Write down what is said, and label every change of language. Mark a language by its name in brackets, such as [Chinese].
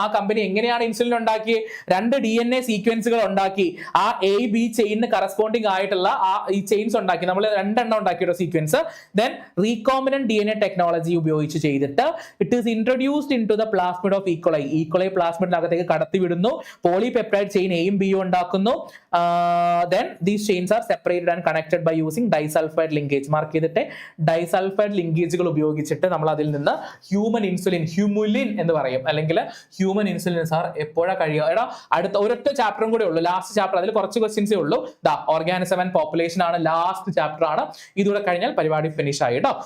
[Malayalam] ആ കമ്പനി എങ്ങനെയാണ് ഇൻസുലിൻ ഉണ്ടാക്കി? 2 DNA സീക്വൻസുകൾ ഉണ്ടാക്കി. ആ A-B ചെയിനിന് കറസ്പോണ്ടിങ് ആയിട്ടുള്ള ഈ ചെയിൻസ് ഉണ്ടാക്കി. നമ്മൾ 2 എണ്ണം ഉണ്ടാക്കിയ sequence. [English] Then recombinant DNA technology ഉപയോഗിച്ച് ചെയ്തിട്ട് it is introduced into the plasmid of E coli. [Malayalam] E. coli പ്ലാസ്മിഡിനകത്തേക്ക് കടത്തി വിടുന്നു. പോളിപെപ്റ്റൈഡ് ചെയിൻ എയും ബിയും ഉണ്ടാക്കും. [English] Then these chains are separated and connected by using disulfide linkage. [Malayalam] Mark ചെയ്തിട്ട് ഡൈസൾഫൈഡ് ലിങ്കേജുകൾ ഉപയോഗിച്ചിട്ട് നമ്മൾ അതിൽ നിന്ന് ഹ്യൂമൻ ഇൻസുലിൻ, ഹ്യൂമുലിൻ എന്ന് പറയും, അല്ലെങ്കിൽ ഹ്യൂമൻ ഇൻസുലിൻ സാർ എപ്പോഴാണ് കഴിയുക? എടാ അടുത്ത ഒരൊറ്റ ചാപ്റ്ററും കൂടെ ഉള്ളൂ, ലാസ്റ്റ് ചാപ്റ്റർ. അതിൽ കുറച്ച് ക്വസ്റ്റ്യൻസേ ഉള്ളൂ. ഓർഗാനിസം ആൻഡ് പോപ്പുലേഷൻ ആണ് ലാസ്റ്റ് ചാപ്റ്റർ ആണ്. ഇതുകൂടെ കഴിഞ്ഞാൽ പരിപാടി ഫിനിഷ് ആയി കേട്ടോ.